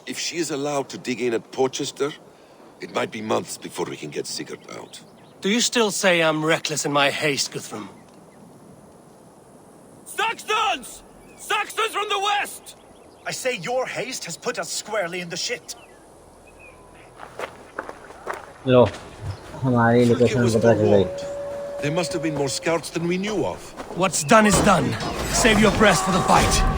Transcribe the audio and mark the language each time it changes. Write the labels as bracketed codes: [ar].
[en] If she is allowed to dig in at Portchester, it might be months before we can get Sigurd out. Do you still say I'm reckless in my haste, Guthrum? Saxons! Saxons from the west! I say your haste has put us squarely in the shit. [hi] लो हमारी location पता चल गई. [en] There must have been more scouts than we knew of. What's done is done. Save your breath for the fight.